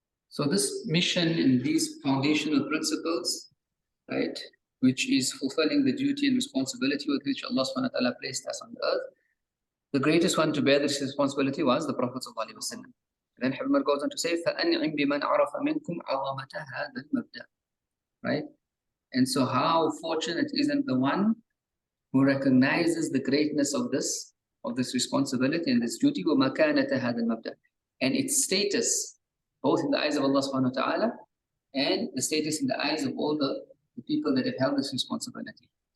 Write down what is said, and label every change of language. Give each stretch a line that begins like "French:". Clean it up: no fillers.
English: So this mission and these foundational principles, right, which is fulfilling the duty and responsibility with which Allah subhanahu wa ta'ala placed us on the earth, the greatest one to bear this responsibility was the Prophet sallallahu alaihi wasallam. Then Habib goes on to say,
Arabic: فَأَنْعِمْ بِمَنْ عَرَفَ مِنْكُمْ عَظَمَةَ هَذَا الْمَبْدَأِ.
English: Right? And so how fortunate isn't the one who recognizes the greatness of this responsibility and this duty,
Arabic: وَمَكَانَةَ هَذَا الْمَبْدَأِ,
English: and its status, both in the eyes of Allah subhanahu wa ta'ala and the status in the eyes of all the people that have held this responsibility.